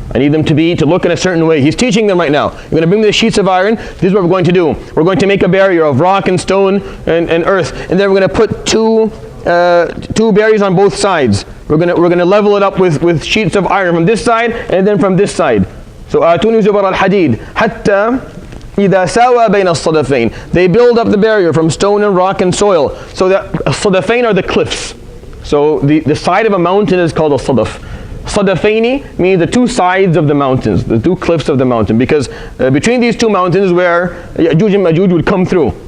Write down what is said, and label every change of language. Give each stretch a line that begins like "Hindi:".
English: I need them to look in a certain way. He's teaching them right now. You're going to bring me the sheets of iron. This is what we're going to do. We're going to make a barrier of rock and stone and earth, and then we're going to put two barriers on both sides. We're going to level it up with sheets of iron from this side and then from this side. So
Arabic: آتوني زبر الحديد حتى إذا ساوى بين الصدفين.
English: They build up the barrier from stone and rock and soil. So the صدفين are the cliffs. So the side of a mountain is called a صدف. Sadafaini means the two sides of the mountains, the two cliffs of the mountain, because between these two mountains where Ya'juj and Ma'juj would come through.